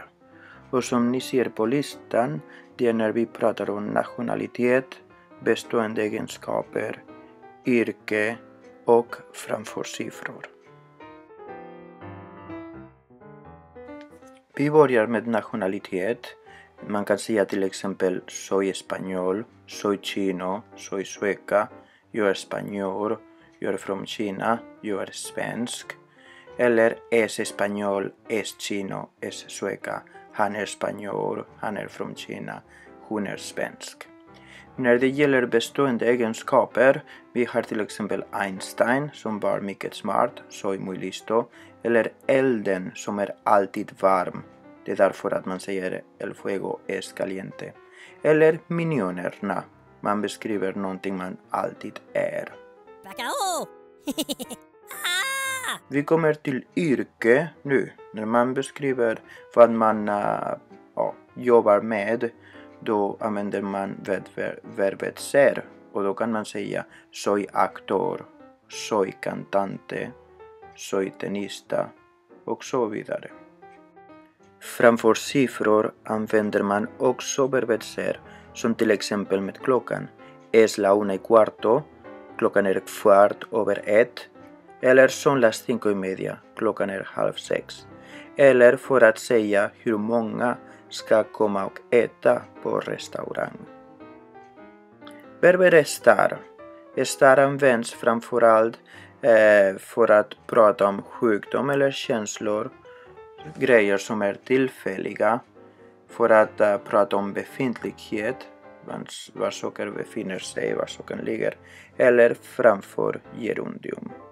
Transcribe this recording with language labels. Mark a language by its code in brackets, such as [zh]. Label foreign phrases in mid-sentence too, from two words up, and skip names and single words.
[sv] Och som ni ser på listan, det är när vi pratar om nationalitet, bestående egenskaper, yrke och framför siffror. Vi börjar med nationalitet. Man kan säga till exempel [es] soy español, soy chino, soy sueca, [sv] jag är spanjor, jag är från Kina, jag är svensk. Eller [es] es español, es chino, es sueca. [sv] Han är spanjor, han är från Kina, hon är svensk. När det gäller bestående egenskaper, vi har till exempel Einstein som var mycket smart, [es] soy muy listo. [sv] Eller elden som är alltid varm, det är därför att man säger [es] el fuego es caliente. [sv] Eller miljonerna, man beskriver någonting man alltid är. Vi kommer till yrke nu. När man beskriver vad man jobbar med, då använder man verbet ser. Och då kan man säga [es] soy actor, soy cantante, soy tenista [sv] och så vidare. Framför siffror använder man också verbet ser, som till exempel med klockan. [es] Es la 1:15, [sv] klockan är 1:15. Eller [es] son las 5:30, [sv] klockan är 5:30. Eller för att säga hur många ska komma och äta på restaurang. Verbet estar. Estar används framförallt för att prata om sjukdom eller känslor, grejer som är tillfälliga, för att prata om befintlighet, var saker befinner sig, var saker ligger, eller framför gerundium.